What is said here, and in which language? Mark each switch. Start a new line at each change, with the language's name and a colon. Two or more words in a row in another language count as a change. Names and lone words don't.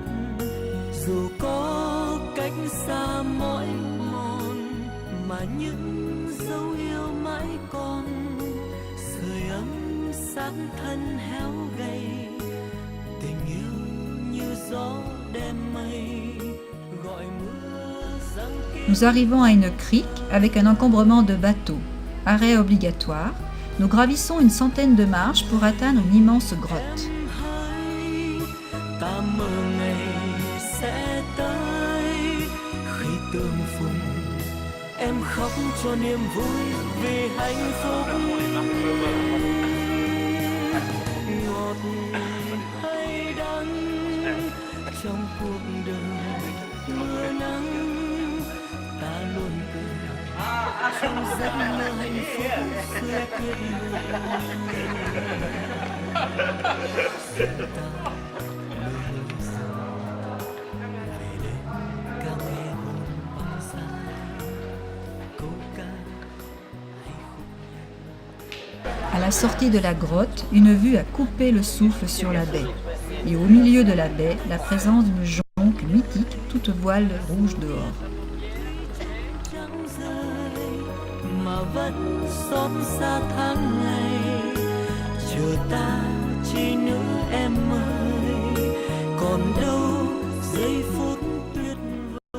Vietnamese: Dù có cách xa mỏi mòn, mà những dấu yêu mãi còn, sưởi ấm xác thân héo gầy, tình yêu như gió đem mây gọi mưa giăng kia.
French: Nous arrivons à une crique avec un encombrement de bateaux. Arrêt obligatoire. Nous gravissons une centaine de marches pour atteindre une immense grotte.
Vietnamese: Ta mơ ngày sẽ tới khi tương phùng, em khóc cho niềm vui vì hạnh phúc. Ngọt hay đắng trong cuộc đời mưa nắng, ta luôn cười trong giấc mơ hạnh phúc xưa kiếp người.
French: À la sortie de la grotte, une vue a coupé le souffle sur la baie. Et au milieu de la baie, la présence d'une jonque mythique, toute voile rouge dehors.
Vietnamese: Mà vẫn xót xa tháng ngày, chờ ta chỉ nữa em ơi, còn đâu giây phút tuyệt vời.